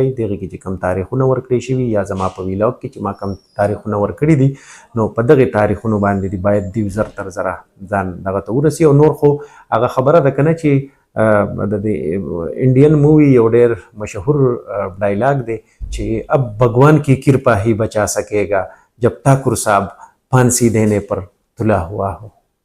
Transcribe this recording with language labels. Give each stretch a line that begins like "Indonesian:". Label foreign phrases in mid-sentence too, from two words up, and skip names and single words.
Pashto: دغې کې چې کوم تاریخونه ورکړی شوي یا زما په ویلاګ کې چې ما کوم تاریخونه ورکړي دي نو په دغې تاریخونو باندې دي باید دوی زر تر زره ځان دغه ته ورسي. او نور خو هغه خبره ده که نه چې د
English: Indian movie
Pashto: یو ډېر مشهور ډایلاګ دی چې
Urdu: اب بھگوان کی کرپا ہی بچا سکے گا جب ٹھاکر صاحب پھانسی دینے پر تلا ہوا ہو.